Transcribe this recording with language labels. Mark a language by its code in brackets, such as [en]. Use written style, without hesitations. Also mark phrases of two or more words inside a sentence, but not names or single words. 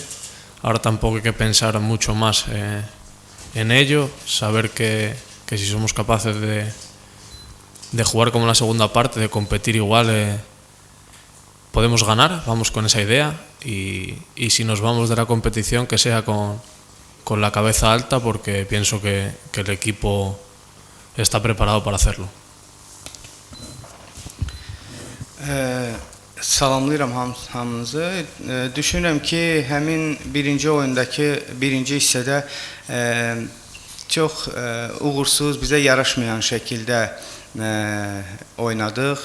[es] Ahora tampoco hay que pensar mucho más en ello, saber que si somos capaces de jugar como en la segunda parte, de competir igual, podemos ganar, vamos con esa idea y si nos vamos de la competición que sea con la cabeza alta, porque pienso que el equipo está preparado para hacerlo. [az] Salamlayıram hamınızı. Düşünürəm ki, həmin birinci oyundakı birinci hissədə çox uğursuz, bizə yaraşmayan şəkildə oynadıq.